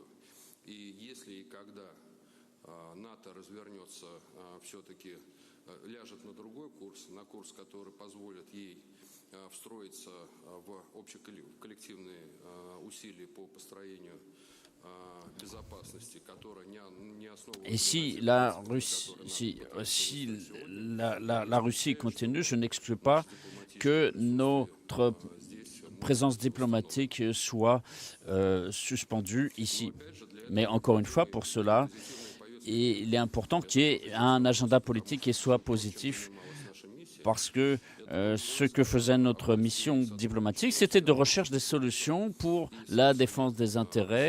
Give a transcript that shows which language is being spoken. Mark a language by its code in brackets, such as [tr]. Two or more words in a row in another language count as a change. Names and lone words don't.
[ru] И если и когда НАТО развернется, все-таки ляжет на другой курс, на курс, который позволит ей встроиться в коллективные усилия по построению безопасности, которая не основана... [fr] Et si la Russie continue, je n'exclus pas que notre présence diplomatique soit suspendue ici. Mais encore une fois, pour cela, il est important qu'il y ait un agenda politique qui soit positif, parce que ce que faisait notre mission diplomatique, c'était de recherche des solutions pour la défense des intérêts.